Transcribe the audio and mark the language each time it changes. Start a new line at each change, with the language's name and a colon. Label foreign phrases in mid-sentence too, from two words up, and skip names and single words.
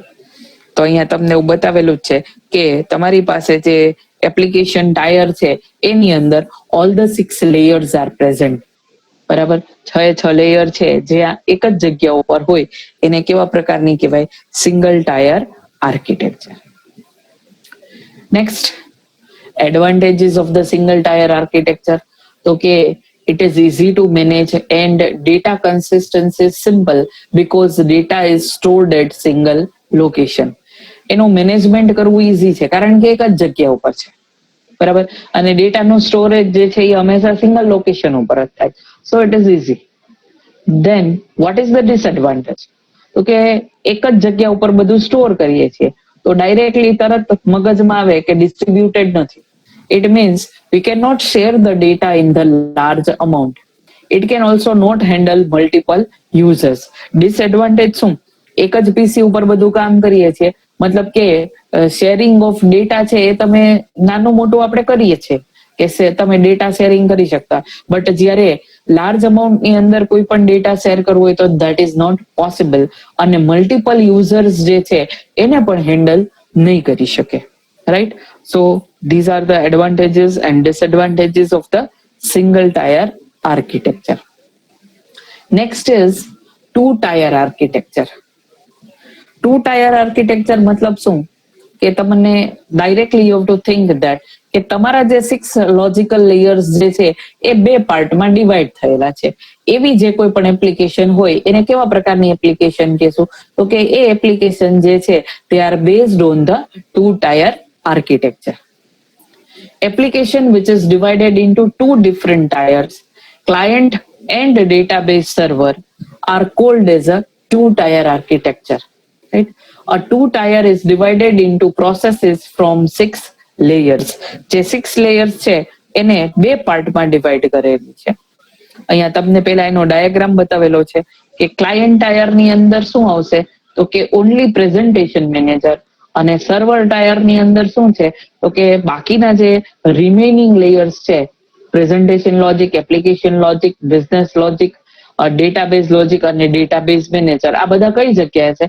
Gujarati: તો અહીંયા તમને એવું બતાવેલું જ છે કે તમારી પાસે જે એપ્લિકેશન ટાયર છે એની અંદર
English: all the 6 layers are present,
Gujarati: બરાબર? 6 લેયર છે જે એક જ જગ્યા ઉપર હોય એને કેવા પ્રકારની કહેવાય?
English: single tier architecture. next, advantages of the single tier architecture.
Gujarati: તો કે
English: it is easy to manage and data consistency is simple because data is stored at single location.
Gujarati: એનું મેનેજમેન્ટ કરવું ઈઝી છે કારણ કે એક જ જગ્યા ઉપર છે, બરાબર? અને ડેટાનું સ્ટોરેજ જે છે એ હંમેશા સિંગલ લોકેશન ઉપર જ થાય.
English: so it is easy. then what is the disadvantage?
Gujarati: તો કે એક જ જગ્યા ઉપર બધું સ્ટોર કરીએ છીએ તો ડાયરેક્ટલી તરત મગજમાં આવે કે ડિસ્ટ્રીબ્યુટેડ નથી.
English: It means we cannot share the data in the large amount. It can also not handle multiple users.
Gujarati: Disadvantage શું? એક જ પીસી ઉપર બધું કામ કરીએ છીએ, મતલબ કે
English: sharing of data
Gujarati: છે એ તમે નાનું મોટું આપણે કરીએ છીએ કે તમે
English: data sharing
Gujarati: કરી શકતા, બટ જ્યારે
English: large amountની
Gujarati: અંદર કોઈ પણ ડેટા શેર કરવો હોય તો
English: that is not possible.
Gujarati: અને મલ્ટિપલ યુઝર્સ જે છે એને પણ હેન્ડલ નહીં કરી શકે, રાઈટ?
English: So these are the advantages and disadvantages of the single tier architecture. Next is 2 tier architecture. 2 tier architecture
Gujarati: મતલબ શું? કે તમને ડાયરેક્ટલી
English: you have to think that
Gujarati: કે તમારા જે 6
English: logical layers
Gujarati: જે છે એ 2 પાર્ટમાં ડિવાઈડ થયેલા છે. એવી જે કોઈ પણ એપ્લિકેશન હોય એને કેવા પ્રકારની એપ્લિકેશન કહેશું? તો કે એ એપ્લિકેશન જે છે
English: they are based on the 2 tier architecture. Application which is divided into 2 different tiers, client and database server, are called as a 2 tier architecture, right? A 2 tier is divided into processes from 6 layers.
Gujarati: જે 6 layers છે એને 2 પાર્ટમાં ડિવાઈડ કરેલી છે. અહીંયા તમને પહેલા એનો ડાયાગ્રામ બતાવેલો છે કે
English: client tierની
Gujarati: અંદર શું આવશે? તો કે
English: only presentation manager.
Gujarati: અને
English: server tierની
Gujarati: અંદર શું છે? તો કે બાકીના જે
English: remaining layers
Gujarati: છે,
English: presentation logic, application logic, business logic, database logic
Gujarati: અને
English: database manager,
Gujarati: આ બધા કઈ જગ્યાએ છે?